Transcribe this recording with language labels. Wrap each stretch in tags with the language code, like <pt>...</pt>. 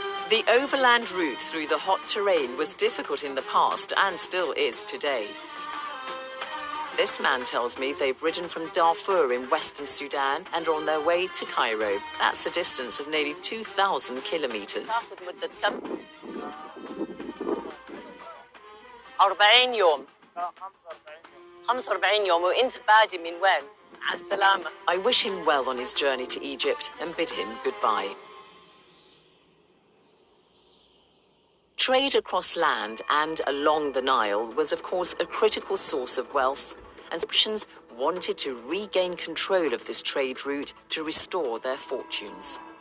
<en>The overland route through the hot terrain was difficult in the past and still is today. This man tells me they've ridden from Darfur in western Sudan and are on their way to Cairo. That's a distance of nearly 2,000 kilometers.</en> <ar>40 يوم 45 يوم وانت بادي من وين؟ على السلامة.</ar> <en>I wish him well on his journey to Egypt and bid him goodbye. Trade across land and along the Nile was, of course, a critical source of wealth, and Egyptians wanted to regain control of this trade route to restore their fortunes.</en>